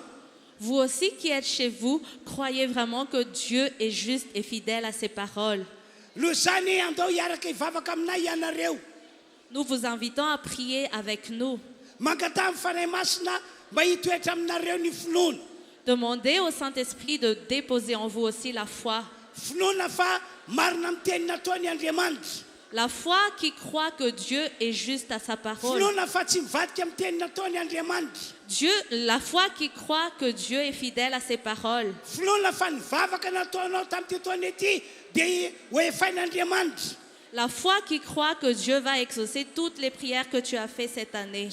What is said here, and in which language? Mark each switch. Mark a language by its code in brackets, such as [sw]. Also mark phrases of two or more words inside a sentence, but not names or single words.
[fr] Vous aussi qui êtes chez vous, croyez vraiment que Dieu est juste et fidèle à ses paroles. [mg] Noho izany andao hiaraka hivavaka aminay ianareo. [fr] Nous vous invitons à prier avec nous. [mg] Mankatà amin'ny fanahy masina mba hitoetra aminareo ny finoana. [fr] Demandez au Saint-Esprit de déposer en vous aussi la foi. [mg] finoana fa marina amin'ny teny nataony Andriamanitra. [fr] La foi qui croit que Dieu est juste à sa parole. [mg] Finoana fa tsy mivadika amin'ny teny nataony Andriamanitra. [fr] La foi qui croit que Dieu est fidèle à ses paroles. [mg] Finoana fa nivavaka nataonao tamin'ity taona ity dia ho efain'Andriamanitra. [fr] La foi qui croit que Dieu va exaucer toutes les prières que tu as faites cette année.